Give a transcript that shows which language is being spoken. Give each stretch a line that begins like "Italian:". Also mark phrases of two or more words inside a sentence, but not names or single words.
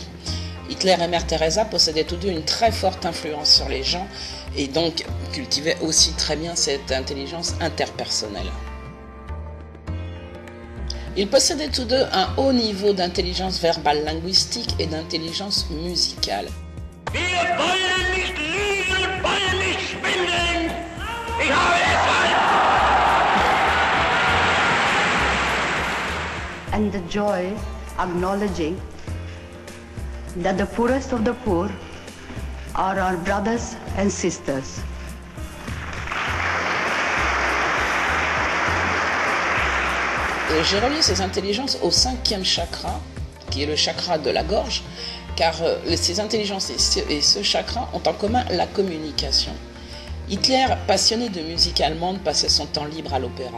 French: Hitler et Mère Teresa possédaient tous deux une très forte influence sur les gens, et donc cultivaient aussi très bien cette intelligence interpersonnelle. Ils possédaient tous deux un haut niveau d'intelligence verbale linguistique et d'intelligence musicale.
German: Wir wollen nicht lieben und wollen nicht schwindeln. Ich habe es
English: And the joy, acknowledging that the poorest of the poor are our brothers and sisters.
French: J'ai relié ces intelligences au 5e chakra, qui est le chakra de la gorge, car ces intelligences et ce chakra ont en commun la communication. Hitler, passionné de musique allemande, passait son temps libre à l'opéra.